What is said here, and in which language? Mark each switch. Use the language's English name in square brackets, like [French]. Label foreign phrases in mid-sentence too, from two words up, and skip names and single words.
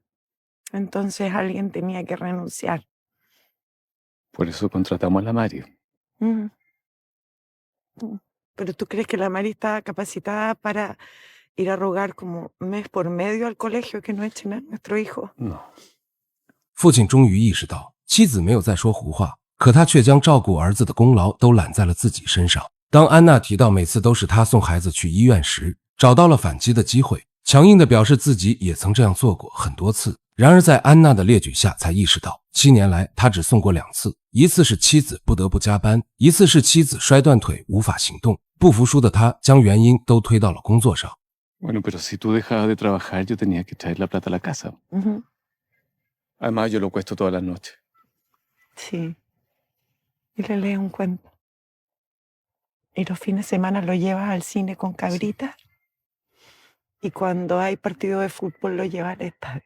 [Spanish] Entonces alguien tenía que renunciar. Por eso contratamos a la Mari. Mm. Mm. ¿Pero tú crees que la Mari está capacitada para ir a rogar como mes por medio al colegio que no echen a nuestro hijo? No. [Chinese] 父亲终于意识到妻子没有在说胡话，可他却将照顾儿子的功劳都揽在了自己身上。当安娜提到每次都是她送孩子去医院时，找到了反击的机会，强硬地表示自己也曾这样做过很多次。然而在安娜的列举下才意识到，7年来他只送过2次，一次是妻子不得不加班，一次是妻子摔断腿无法行动。不服输的他将原因都推到了工作上。 [Spanish] Bueno, pero si tú dejabas de trabajar, yo tenía que traer la plata a la casa. Ujú. Además, yo lo cuesto todas las noches. Sí. Y le lees un cuento. Y los fines de semana lo llevas al cine con cabritas. Y cuando hay partido de fútbol lo llevas al estadio.